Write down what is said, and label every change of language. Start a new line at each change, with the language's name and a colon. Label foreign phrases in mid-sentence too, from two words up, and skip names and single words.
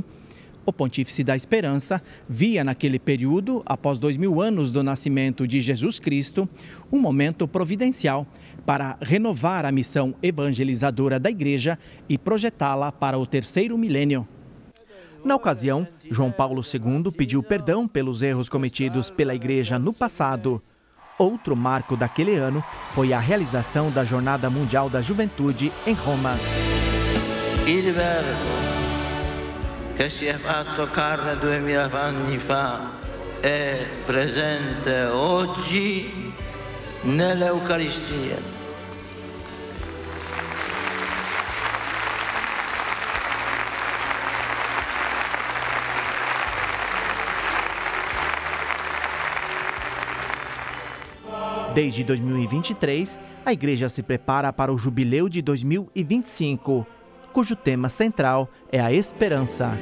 Portuguese: O Pontífice da Esperança via naquele período, após 2000 anos do nascimento de Jesus Cristo, um momento providencial para renovar a missão evangelizadora da Igreja e projetá-la para o terceiro milênio. Na ocasião, João Paulo II pediu perdão pelos erros cometidos pela Igreja no passado. Outro marco daquele ano foi a realização da Jornada Mundial da Juventude em Roma.
Italian: Il Verbo, che si è fatto carne 2000 anni fa, è presente oggi nell'Eucaristia.
Portuguese: Desde 2023, a Igreja se prepara para o Jubileu de 2025, cujo tema central é a esperança.